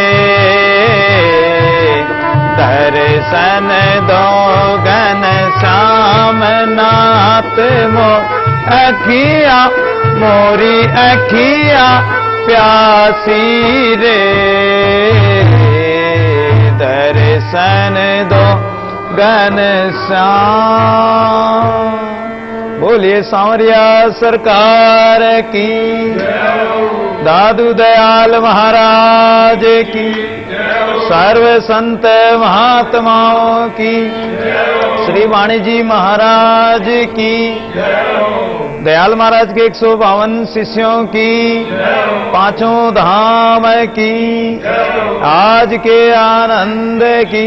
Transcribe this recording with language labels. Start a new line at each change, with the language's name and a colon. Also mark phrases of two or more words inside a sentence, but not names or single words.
Hindi: दर्शन दो घन श्याम नाथ मो अखिया, मोरी अखिया प्यासी रे। दर्शन दो घन श्याम। बोलिए सांवरिया सरकार की, दादू दयाल महाराज की, सर्व संत महात्माओं की, श्री वाणी जी महाराज की, दयाल महाराज के 152 शिष्यों की, पांचों धाम की, आज के आनंद की।